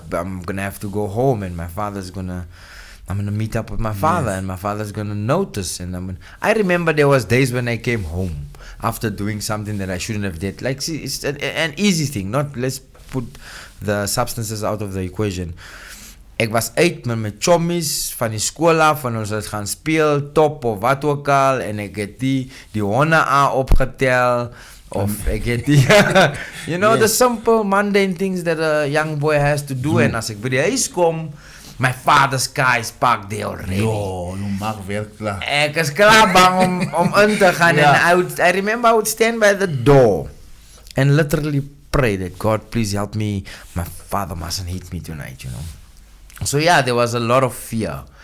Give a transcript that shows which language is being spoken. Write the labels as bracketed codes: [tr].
[en] I'm gonna have to go home, and I'm gonna meet up with my father, and my father's gonna notice. And I remember there was days when I came home after doing something that I shouldn't have did. Like, see, it's an easy thing. Not, let's put the substances out of the equation. [af] Ek was uit met my chommies van die skool af, en ons het gaan speel, top of wat ook al, en ek het die honde opgetel, of ek het [en] the simple mundane things that a young boy has to do. [af] En as ek by die huis kom, [en] my father's car is parked there already. [af] You maak werk klaar. Ek is klaar bang om in te gaan. [en] And I remember I would stand by the door and literally pray that, God, please help me. My father mustn't hit me tonight, So yeah, there was a lot of fear.